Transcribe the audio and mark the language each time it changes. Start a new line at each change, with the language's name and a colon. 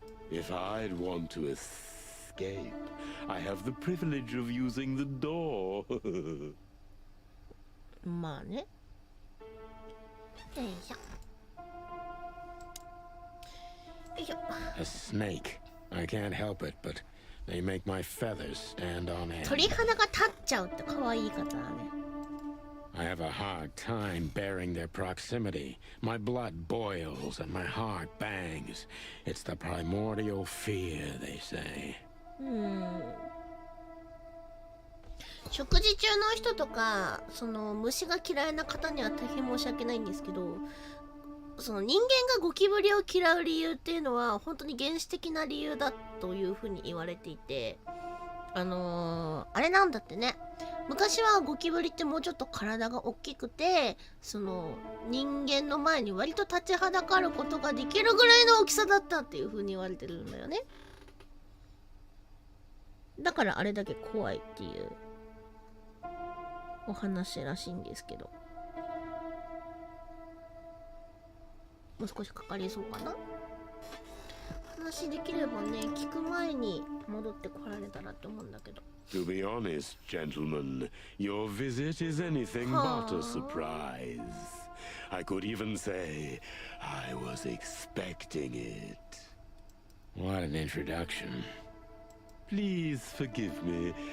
English: If I'd want to escape, I have the privilege of using the door.
Japanese: まあね。よいしょ。よいしょ。
English: A snake. I can't help it, but they make my feathers stand on end.
Japanese: 鳥肌が立っちゃうって可愛い言い方だね。
English: I have a hard time bearing their proximity. My blood boils and my heart bangs. It's the primordial fear, they say.
Japanese: 食事中の人とか虫が嫌いな方には大変申し訳ないんですけど、その人間がゴキブリを嫌う理由っていうのは本当に原始的な理由だというふうに言われていて、あれなんだってね。昔はゴキブリってもうちょっと体が大きくて、その人間の前に割と立ちはだかることができるぐらいの大きさだったっていう風に言われてるんだよね。だからあれだけ怖いっていうお話らしいんですけど、もう少しかかりそうかな。話できればね、聞く前に戻ってこられたらって思うんだけど。
English: To be honest, gentlemen, your visit is anything but a surprise. I could even say I was expecting it. What an introduction. Please forgive me.